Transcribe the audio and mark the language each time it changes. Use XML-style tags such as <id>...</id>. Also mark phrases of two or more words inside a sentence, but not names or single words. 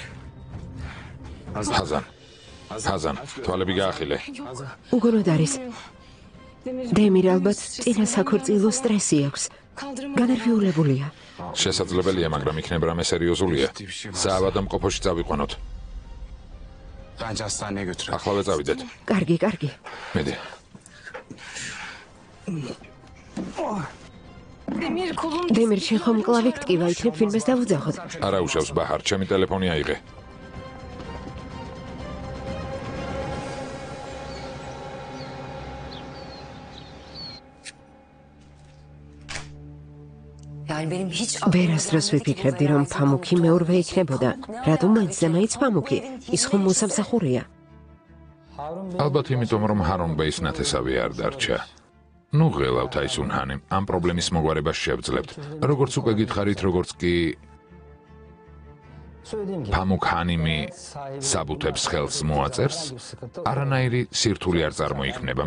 <ka>ჰაზან. ჰაზან. თვალები გაახილე. უგონოდ არის. დემირ ალბათ წინა საქორწილო სტრესი აქვს. განერვიულებულია. შესაძლებელია, მაგრამ იქნება რამე სერიოზულია. საავადმყოფოში წავიყვანოთ.</ka> <tr>Bence hastaneye götürelim.</tr> <ka>ახლავე წავიდეთ. კარგი. მედი.</ka> <tr>Demir kolun</tr> <ka>დემირ შენ ხომ მკლავი გტკივა იქნებ ფილმეს დავუძახოთ. არა უშავს ბაჰარ, ჩემი ტელეფონი აიღე.</ka> <tr>Yani benim hiç</tr> <ka>ვერასდროს ვიფიქრებდი რომ ფამუქი მეურვე იქნებოდა. რატომ მაინც და მაინც ფამუქი? ის ხომ მოსამსახურეა. ალბათ იმიტომ, რომ ჰარონ ბეის ნათესავი არ დარჩა. ნუ ღელავთ აისუნჰანიმ, ამ პრობლემის მოგვარებას შევძლებთ. როგორც უკვე გითხარით, როგორც კი ფამუქ ჰანიმი საბუთებს ხელს მოაწერს, არანაირი სირთული არ წარმოიქმნება.</ka>